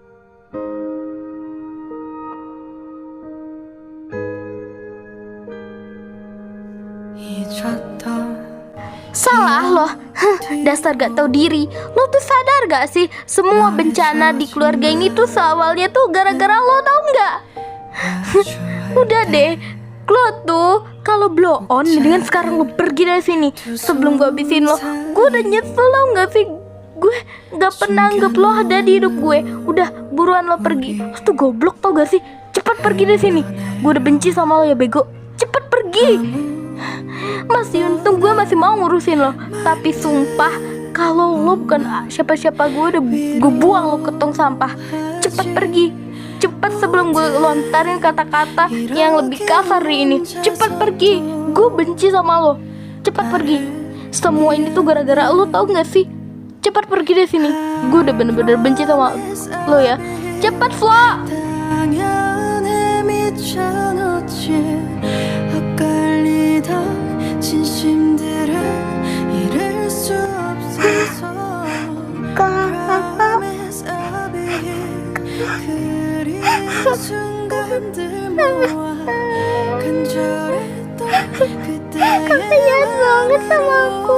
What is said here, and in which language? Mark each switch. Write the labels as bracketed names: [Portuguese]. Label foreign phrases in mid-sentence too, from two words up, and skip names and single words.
[Indonesian] Salah lo. Dasar gak tahu diri. Lo tuh sadar gak sih? Semua bencana di keluarga ini tuh awalnya tuh gara-gara lo, tau gak? Udah deh, lo tuh kalau blow on, dengan sekarang lo pergi dari sini sebelum gue habisin lo. Gue udah nyesel tau gak sih? Gue gak pernah anggap lo ada di hidup gue. Udah buruan lo pergi. Lo tuh goblok tau gak sih? Cepat pergi dari sini. Gue udah benci sama lo ya bego. Cepet pergi. Masih untung gue masih mau ngurusin lo. Tapi sumpah, kalau lo bukan siapa-siapa gue buang lo ke tong sampah. Cepet pergi. Cepet sebelum gue lontarin kata-kata yang lebih kasar dari ini. Cepet pergi. Gue benci sama lo. Cepet pergi. Semua ini tuh gara-gara lo, tau gak sih? Cepat pergi dari sini. Gue udah bener-bener benci sama lo ya. Cepat, Flo. [Korean] 당연해 미쳐놓지 엇갈리던 진심들을 잃을 수 없어서 [English] Promise I'll be here [Korean] 그리운 순간들 모아 간절했던 그때의 [Indonesian] Kasihan banget sama aku.